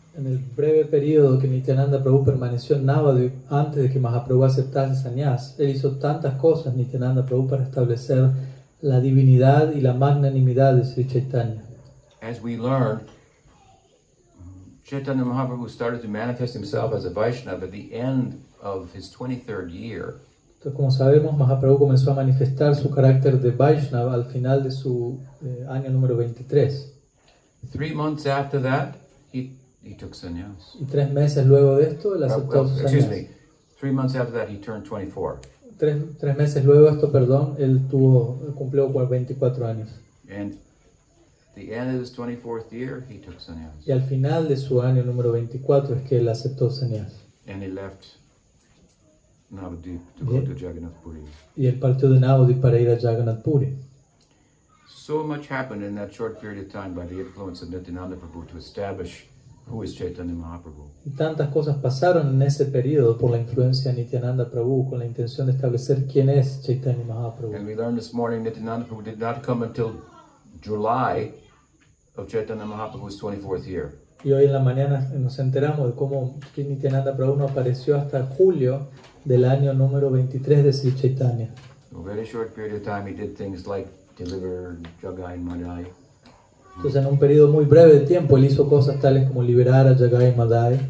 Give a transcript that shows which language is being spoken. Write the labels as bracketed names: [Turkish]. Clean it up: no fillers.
[Spanish] En el breve periodo que Nityananda Prabhu permaneció en Navadvip antes de que Mahaprabhu aceptase sannyas, él hizo tantas cosas, Nityananda Prabhu, para establecer la divinidad y la magnanimidad de Sri Chaitanya. [English] As we learn, Chaitanya Mahaprabhu started to manifest himself as a Vaishnava at the end of his 23rd year. [Spanish] Entonces, como sabemos, Mahaprabhu comenzó a manifestar su carácter de Vaishnava al final de su año número 23. [English] 3 months after that, he took sannyas. [Spanish] Y 3 meses luego de esto, él aceptó su [English] Excuse [Spanish] sannyas. [English] me. 3 months after that, he turned 24. [Spanish] 3 meses luego de esto, él cumplió 24 años. [English] And at the end of his 24th year, he took sannyas. [Spanish] Y al final de su año número 24 es que él aceptó sannyas. [English] And he left Navadvip to go to Jagannath Puri. [Spanish] Y él partió de Navadvip para ir a Jagannath Puri. [English] So much happened in that short period of time by the influence of Nityananda Prabhu to establish who is Chaitanya Mahaprabhu. [Spanish] Y tantas cosas pasaron en ese periodo por la influencia de Nityananda Prabhu con la intención de establecer quién es Chaitanya Mahaprabhu. [English] And we learned this morning Nityananda Prabhu did not come until July of Chaitanya Mahaprabhu's 24th year. [Spanish] Y hoy en la mañana nos enteramos de cómo Nityananda Prabhu no apareció hasta julio del año número 23 de Sri Chaitanya. [English] In a very short period of time he did things like deliver Jagai Madai. [Spanish] Entonces, en un periodo muy breve de tiempo, él hizo cosas tales como liberar a Jagai Madai,